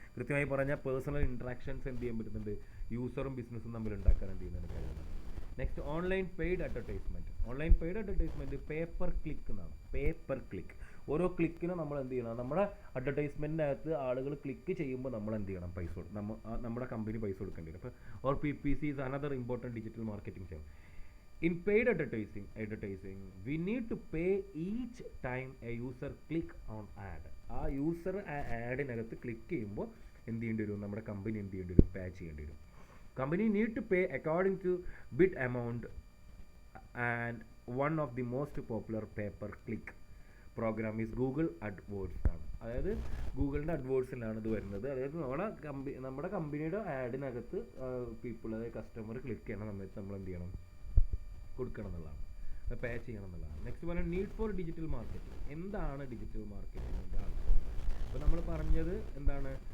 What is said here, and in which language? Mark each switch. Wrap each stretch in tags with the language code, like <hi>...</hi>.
<ml>കൃത്യമായി പറഞ്ഞാൽ personal interactions എന്ത് ചെയ്യാൻ പറ്റുന്നുണ്ട്? യൂസറും ബിസിനസ്സും തമ്മിൽ ഉണ്ടാക്കാൻ എന്ത് ചെയ്യുന്നതിന് കഴിയുന്നത്. Next online paid advertisement. Online paid advertisement paper click എന്നാണ്. Paper click. ഓരോ ക്ലിക്കിനും നമ്മൾ എന്ത് ചെയ്യണം? നമ്മുടെ അഡ്വർടൈസ്മെൻറ്റിനകത്ത് ആളുകൾ ക്ലിക്ക് ചെയ്യുമ്പോൾ നമ്മൾ എന്ത് ചെയ്യണം? പൈസ നമ്മുടെ കമ്പനി പൈസ കൊടുക്കേണ്ടി വരും.</ml> <en>അപ്പോൾ PPC is another important digital marketing channel. In paid advertising, we need to pay each time a user click on ad.</en> <ml>ആ യൂസർ ആഡിനകത്ത് ക്ലിക്ക് ചെയ്യുമ്പോൾ എന്ത് ചെയ്യേണ്ടി വരും? നമ്മുടെ കമ്പനി എന്ത് ചെയ്യേണ്ടി വരും? പേ ചെയ്യേണ്ടി വരും.</ml> <en>Company need to pay according to bid amount, and one of the most popular pay-per-click program is Google AdWords ആണ്.</en> <ml>അതായത് ഗൂഗിളിൻ്റെ അഡ്വേർഡ്സിലാണ് ഇത് വരുന്നത്. അതായത് നമ്മുടെ കമ്പനിയുടെ ആഡിനകത്ത് പീപ്പിൾ, അതായത് കസ്റ്റമർ ക്ലിക്ക് ചെയ്യണ സമയത്ത് നമ്മൾ എന്ത് ചെയ്യണം? കൊടുക്കണം എന്നുള്ളതാണ്, പേ ചെയ്യണം എന്നുള്ളതാണ്. നെക്സ്റ്റ് പറയുന്നത് നീഡ് ഫോർ ഡിജിറ്റൽ മാർക്കറ്റിംഗ്. എന്താണ് ഡിജിറ്റൽ മാർക്കറ്റിംഗിൻ്റെ ആവശ്യം? അപ്പോൾ നമ്മൾ പറഞ്ഞത് എന്താണ്?</ml>